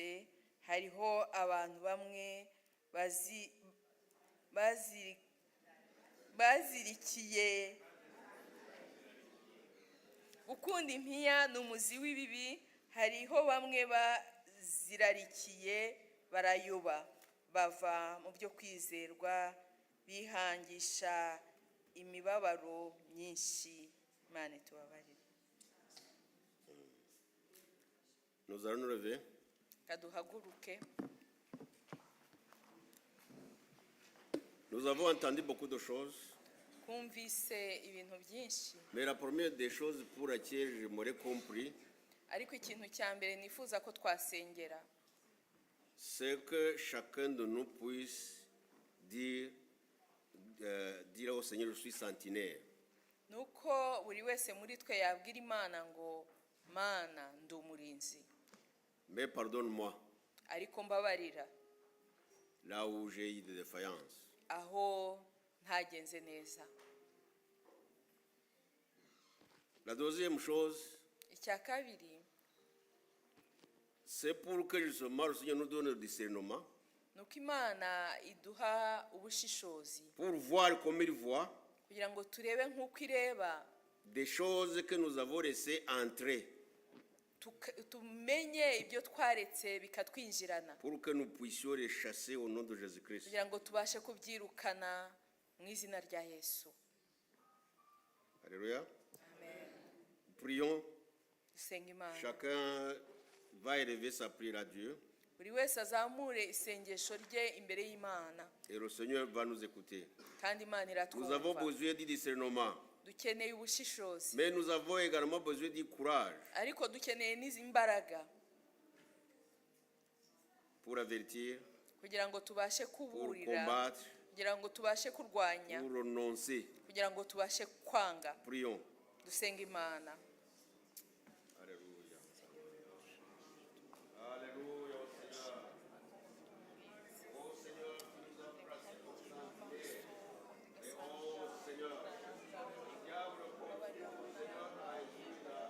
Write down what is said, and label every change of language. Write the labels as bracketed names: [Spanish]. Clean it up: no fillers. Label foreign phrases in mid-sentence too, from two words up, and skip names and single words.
[Kinyarwanda] Hariho abantu bamwe bazirikiye gukunda impiya ni umuzi w'ibibi. Hariho bamwe bazirarikiye barayoba bava mu byo kwizerwa bihangisha imibabaro myinshi. Imana itubabarire. [French] Nous allons nous lever. [Kinyarwanda] Kaduhaguruke. [French] Nous avons entendu beaucoup de choses. [Kinyarwanda] Kumvise ibintu byinshi, [French] Mais la première des choses pour laquelle je m'aurais compris, [Kinyarwanda] ariko ikintu cya mbere nifuza ko twasengera [French] c'est que chacun de nous puisse dire au Seigneur, je suis centenaire. [Kinyarwanda] nuko buri wese muri twe yabwira Imana ngo Mana ndi umurinzi, [French] Mais pardonne-moi, [Kinyarwanda] ariko mbabarira [French] là où j'ai eu des défaillances. [Kinyarwanda] aho ntagenze neza. [French] La deuxième chose, [Kinyarwanda] Icya kabiri, [French] c'est pour que justement le Seigneur nous donne le discernement, [Kinyarwanda] nuko Imana iduha ubushishozi [French] pour voir comme il voit [Kinyarwanda] kugira ngo turebe nk'uko ireba, [French] des choses que nous avons laissées entrer, [Kinyarwanda] tumenye ibyo twaretse bikatwinjirana, [French] pour que nous puissions les chasser au nom de Jésus-Christ. [Kinyarwanda] kugira ngo tubashe kubyirukana mu izina rya Yesu. [French] Alléluia. Amen. Prions. [Kinyarwanda] Dusenga Imana. [French] Chacun va élever sa prière à Dieu [Kinyarwanda] Buri wese azamure isengesho rye imbere y'Imana, [French] et le Seigneur va nous écouter. [Kinyarwanda] kandi Imana [French] Nous avons [Kinyarwanda] iratwumva. [French] besoin du discernement, [Kinyarwanda] Dukeneye ubushishozi, [French] mais nous avons également besoin du courage [Kinyarwanda] ariko dukeneye n'izi mbaraga [French] pour avertir, [Kinyarwanda] kugira ngo tubashe [French] pour [Kinyarwanda] kuburira, [French] combattre, [Kinyarwanda] kugira ngo tubashe kurwanya, [French] pour renoncer. [Kinyarwanda] kugira ngo tubashe kwanga. [French] Prions. [Kinyarwanda] Dusenga Imana. [French] Alléluia. Alléluia au Seigneur. Oh Seigneur, tu nous as placés pour ça. Et oh Seigneur, diable, Seigneur, a agi